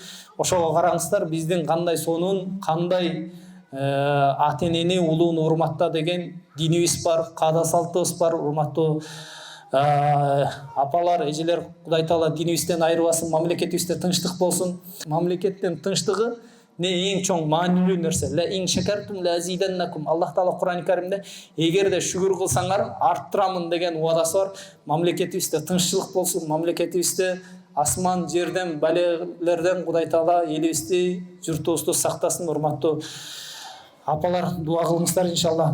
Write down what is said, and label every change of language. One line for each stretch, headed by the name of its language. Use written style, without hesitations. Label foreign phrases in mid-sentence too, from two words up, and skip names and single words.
Kyrgyz: Ошого караңыздар, биздин кандай сонун, кандай ата энени улууну урматта деген динибиз бар, каада салтыбыз бар. Урматтуу апалар, эжелер, Кудай Таала динибизден айырбасын, мамлекетибизде тынчтык болсун. Мамлекеттин тынчтыгы не эң чоң маанилүү нерсе.
Arabic: لئن شكرتم لأزيدنكم.
Kyrgyz: Аллах Таала Кур'ан-ы Каримде эгерде шүгүр кылсаңар арттырамын деген уадасы бар. Мамлекетибизде тынччылык болсун, мамлекетибизде асман жерден, балелерден Кудай Таала элибизди, журтубузду сактасын. Урматтуу апалар, дуа кылыңыздар иншалла.